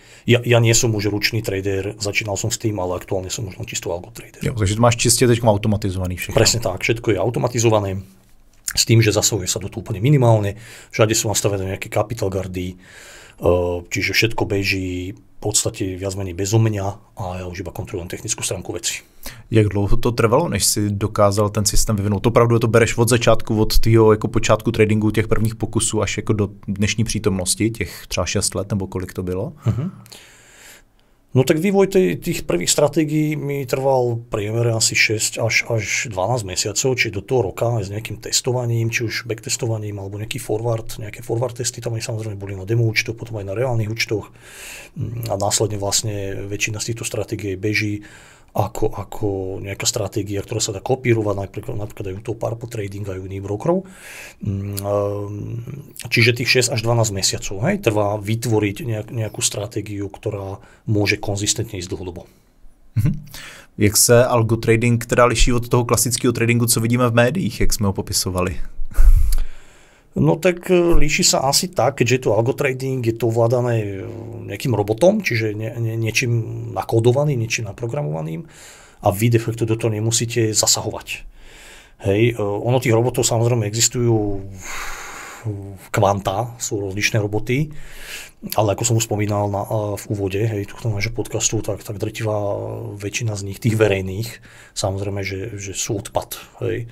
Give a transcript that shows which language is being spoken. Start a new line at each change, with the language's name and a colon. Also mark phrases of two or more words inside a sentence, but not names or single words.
Slovak: Ja nie som už ručný trader, začínal som s tým, ale aktuálne som už len čisto
English: algo trader.
Czech: Jo, takže to máš čiste teď automatizovaný všechno.
Slovak: Presne tak, všetko je automatizované. S tým, že zasahuje sa do toho úplne minimálne, všade sú nastavené nejaké capital guardy, čiže všetko beží v podstate viac menej bezo mňa a ja už iba kontrolujem technickú stránku veci.
Czech: Jak dlouho to trvalo, než si dokázal ten systém vyvinout? Opravdu to bereš od začátku, od tvýho jako počátku tradingu, těch prvních pokusů až jako do dnešní přítomnosti, těch třeba 6 let nebo kolik to bylo? Uh-huh.
Slovak: No tak vývoj tých prvých stratégií mi trval priemere asi 6 až 12 mesiacov, či do toho roka aj s nejakým testovaním, či už backtestovaním, alebo nejaké forward testy, tam aj samozrejme boli na demo účtoch, potom aj na reálnych účtoch a následne vlastne väčšina z týchto stratégií beží ako nejaká stratégia, ktorá sa dá kopírovať, napríklad aj u toho Purple Trading, aj u iných brokerov. Čiže tých 6 až 12 mesiacov, hej, trvá vytvoriť nejakú stratégiu, ktorá môže konzistentne ísť dlhodobo.
Czech: Jak se algo trading teda liší od toho klasického tradingu, co vidíme v médiích, jak jsme ho popisovali?
Slovak: No tak líši sa asi tak, keďže je to algotrading, je to ovládané nejakým robotom, čiže niečím nakódovaným, niečím naprogramovaným a vy de facto do toho nemusíte zasahovať. Hej, ono tých robotov samozrejme existujú kvanta, sú rozličné roboty, ale ako som už spomínal v úvode, hej, tohto nášho podcastu, tak drtivá väčšina z nich, tých verejných, samozrejme, že sú odpad, hej.